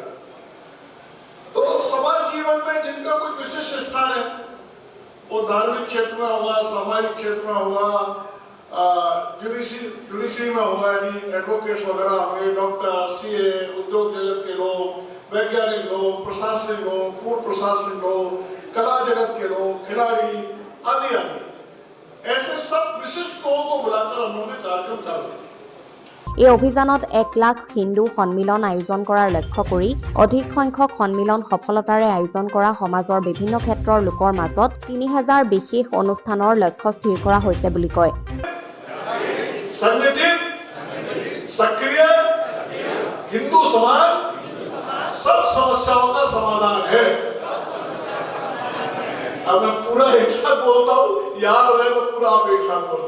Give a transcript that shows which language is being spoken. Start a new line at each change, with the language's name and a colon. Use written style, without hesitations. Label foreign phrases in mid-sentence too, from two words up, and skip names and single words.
Hindi: तो समाज जीवन में जिनका कोई विशिष्ट स्थान है, वो धार्मिक क्षेत्र में होगा, सामाजिक क्षेत्र में होगा, जुडिशरी में होगा, यानी एडवोकेट्स वगैरह होंगे, डॉक्टर, सीए, उद्योग जगत के लोग, वैज्ञानिक लोग, प्रशासनिक लोग, पूर्व प्रशासनिक लोग, कला जगत के लोग, खिलाड़ी आदि आदि, ऐसे सब विशिष्ट लोगों को बुलाकर हम लोगों ने कार्यक्रम कर दिया।
Assamese: এই অভিযানত 1 লাখ হিন্দু সন্মিলন আয়োজন কৰাৰ লক্ষ্য কৰি অধিক সংখ্যক সন্মিলন সফলতাৰে আয়োজন কৰা সমাজৰ বিভিন্ন ক্ষেত্ৰৰ লোকৰ মাজত 3000 বিশেষ অনুষ্ঠানৰ লক্ষ্য স্থিৰ কৰা হৈছে বুলি কয়।
Hindi: संगठित, सक्रिय हिंदू समाज सब समस्याओं का समाधान है। अब मैं पूरा एक साथ बोलता हूँ, याद रहे तो पूरा आप एक साथ बोलना।